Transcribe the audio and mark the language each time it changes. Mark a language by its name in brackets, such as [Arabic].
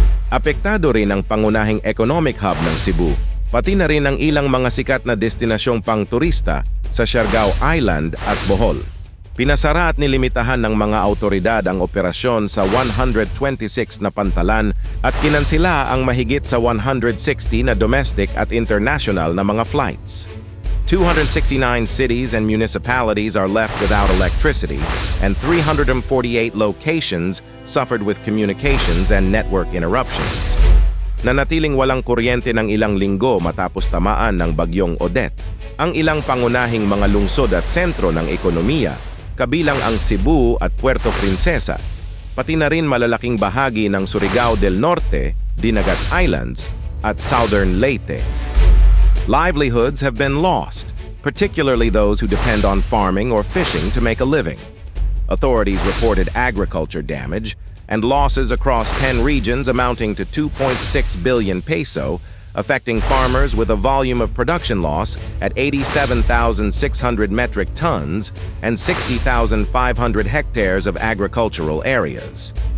[Filipino] Apektado rin ang pangunahing economic hub ng Cebu, pati na rin ang ilang mga sikat na destinasyong pang-turista sa Siargao Island at Bohol. Pinasara at nilimitahan ng mga autoridad ang operasyon sa 126 na pantalan at kinansila ang mahigit sa 160 na domestic at international na mga flights. [English] 269 cities and municipalities are left without electricity and 348 locations suffered with communications and network interruptions. [Filipino] Nanatiling walang kuryente ng ilang linggo matapos tamaan ng Bagyong Odette ang ilang pangunahing mga lungsod at sentro ng ekonomiya, kabilang ang Cebu at Puerto Princesa, pati na rin malalaking bahagi ng Surigao del Norte, Dinagat Islands, at southern Leyte. [English] Livelihoods have been lost, particularly those who depend on farming or fishing to make a living. Authorities reported agriculture damage and losses across 10 regions amounting to 2.6 billion peso, affecting farmers with a volume of production loss at 87,600 metric tons and 60,500 hectares of agricultural areas.